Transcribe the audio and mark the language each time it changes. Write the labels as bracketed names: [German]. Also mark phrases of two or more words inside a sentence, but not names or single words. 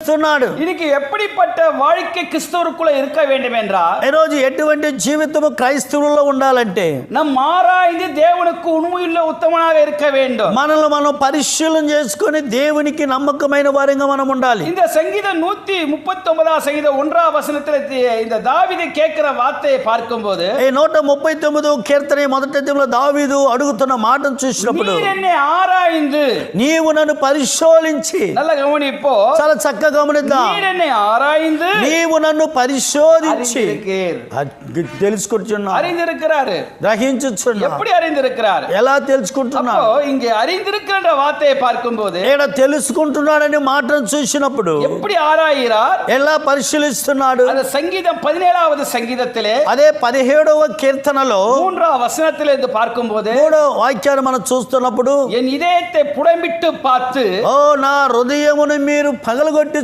[Telugu] పరిశీలిస్తున్నాడు. [Tamil] இன்னைக்கு எப்படிப்பட்ட வாழ்க்கை கிறிஸ்தவருக்குள்ள இருக்க வேண்டும் என்றால், [Telugu] ఈరోజు ఎటువంటి జీవితము క్రైస్తవుల్లో ఉండాలంటే [Tamil] நம் ஆராய்ந்து தேவனுக்கு உண்மையுள்ள உத்தமனாக இருக்க வேண்டும். [Telugu] మనల్ని మనం పరిశీలన చేసుకొని దేవునికి నమ్మకమైన వారిగా మనం ఉండాలి. [Tamil] இந்த சங்கீதம் 139 சங்கீதம் 1 வசனத்தில் இந்த தாவீது கேட்கிற வார்த்தையை பார்க்கும்போது, [Telugu] ఈ 139 కీర్తన మొదటి అధ్యాయంలో దావీదు అడుగుతున్న మాటను చూసినప్పుడు, [Tamil] நீர் என்னை ஆராய்ந்து, [Telugu] నీవు నన్ను పరిశోధించి, [Tamil] நல்ல கவனிப்போ, [Telugu] చాలా చక్కగా గమనిద్దాం, [Tamil] நீர் என்னை ஆராய்ந்து [Telugu] నీవు నన్ను పరిశోధించి [Tamil] அறிந்திருக்கிறீர். [Telugu] తెలుసుకుంటున్నావు, [Tamil] அறிந்திருக்கிறாரு. [Telugu] గ్రహించుచున్నావు. [Tamil] எப்படி அறிந்திருக்கிறார்? [Telugu] ఎలా తెలుసుకుంటున్నావు? [Tamil] அப்போ இங்கே அறிந்திருக்கின்ற வார்த்தையை பார்க்கும்போது, [Telugu] ఈడ తెలుసుకుంటున్నాడని మాటను చూసినప్పుడు [Tamil] எப்படி ஆராயிறார்? [Telugu] ఎలా పరిశీలిస్తున్నాడు? [Tamil] அந்த சங்கீதம் 17வது சங்கீதத்திலே [Telugu] అదే 17వ కీర్తనలో [Tamil] 3 வசனத்திலே இது பார்க்கும்போது, [Telugu] 3వ వాక్యాన్ని మనం చూస్తున్నప్పుడు, [Tamil] என் இதயத்தை புடமிட்டு பார்த்து [Telugu] ఓ నా హృదయమును మీరు పగలగొట్టి